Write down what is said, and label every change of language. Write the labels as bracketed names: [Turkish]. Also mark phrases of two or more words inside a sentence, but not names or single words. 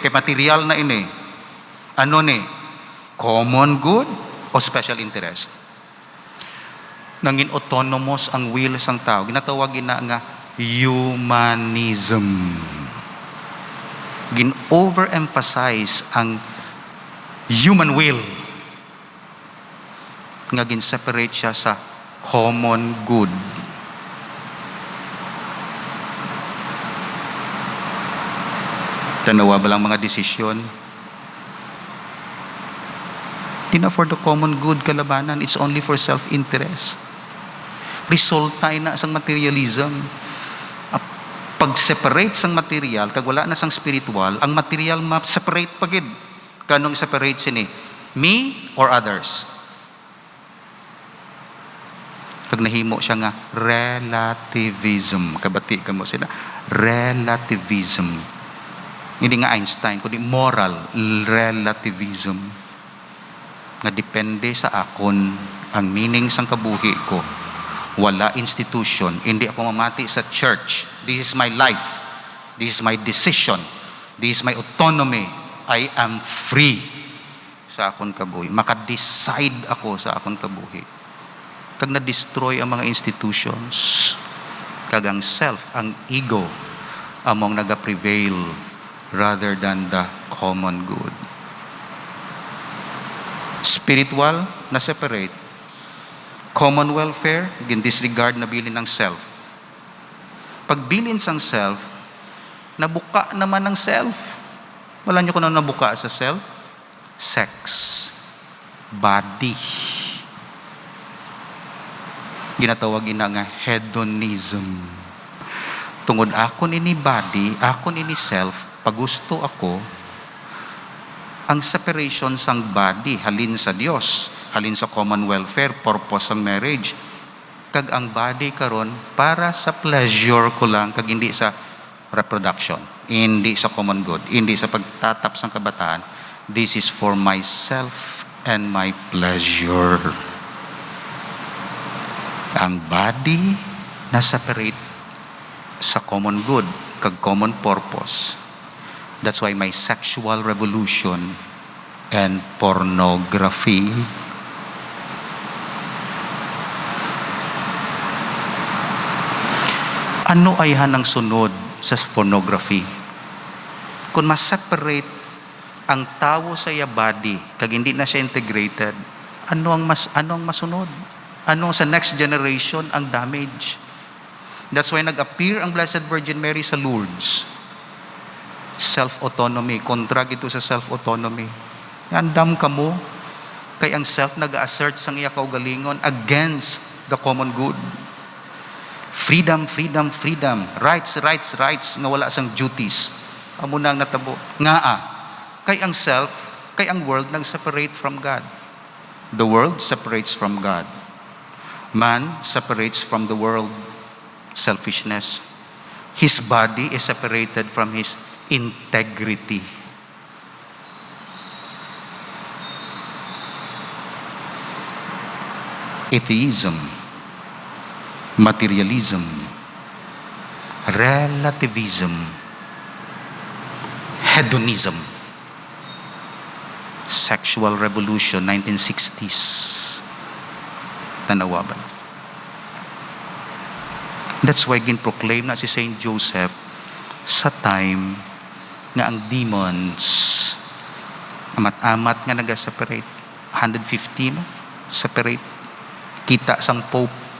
[Hiligaynon] Kay material na ini. Ano ni? [English] Common good o special interest? [Hiligaynon] Nangin autonomous ang will sang tao. Ginatawag ina nga humanism. Gin-overemphasize ang [English] human will. [Hiligaynon] Nga gin-separate siya sa [English] common good. [Hiligaynon] Tanawa ba lang mga desisyon? Di na [English] for the common good [Hiligaynon] kalabanan. [English] It's only for self-interest. [Hiligaynon] Resulta na sang materialism. Pag-separate sang material, kag wala na sang spiritual, ang material ma-separate pagid. Kanong separate sini? [English] Me or others? [Hiligaynon] Kag nahimo siya nga relativism. Kabati ka mo sila. Relativism. Hindi nga Einstein, kundi [English] moral relativism. [Hiligaynon] Nga depende sa akon ang meaning sang kabuhi ko. Wala institution. Hindi ako mamati sa church. [English] This is my life. This is my decision. This is my autonomy. I am free [Hiligaynon] sa akon kabuhi. Maka-decide ako sa akon kabuhi. Kag na-destroy ang mga institutions. Kag ang self, ang ego, among naga-prevail [English] rather than the common good. Spiritual, [Hiligaynon] na-separate. [English] Common welfare, disregard [Hiligaynon] na bilin ng self. Pag bilin sang self, nabuka naman ng self. Wala niyo kung ano nabuka sa self? [English] Sex. Body. [Hiligaynon] Ginatawag ina nga hedonism. Tungod akon ini body, akon ini self, pag gusto ako, ang separation sang body, halin sa Dios, halin sa [English] common welfare, [Hiligaynon] purpose ng marriage. Kag ang body karon para sa pleasure ko lang, kag hindi sa reproduction, hindi sa [English] common good, [Hiligaynon] hindi sa pagtatap sang kabataan. [English] This is for myself and my pleasure. [Hiligaynon] Ang body na separate sa [English] common good, [Hiligaynon] kag [English] common purpose. That's why may sexual revolution and pornography. [Hiligaynon] Ano ay hanang sunod sa pornography? Kung ma-separate ang tao sa iya body, kag hindi na siya integrated, ano ang masunod? Ano sa next generation ang damage? [English] That's why [Hiligaynon] nag-appear ang Blessed Virgin Mary sa Lourdes. Self-autonomy, kontra gito sa self-autonomy. Andam ka mo, kay ang self nag-assert sang iya kaugalingon [English] against the common good. Freedom, freedom, freedom. Rights, rights, rights, [Hiligaynon] nga wala sang duties. Amo nang natabo. Kay ang self, kay ang world nag-separate [English] from God. The world separates from God. Man separates from the world. Selfishness. His body is separated from his integrity. Atheism, materialism, relativism, hedonism, sexual revolution, 1960s. [Hiligaynon] Tanawa ba? [English] That's why [Hiligaynon] gin-proclaim na si Saint Joseph sa time nga ang demons amat-amat nga naga-separate. 150 no? Separate. Kita sang Pope.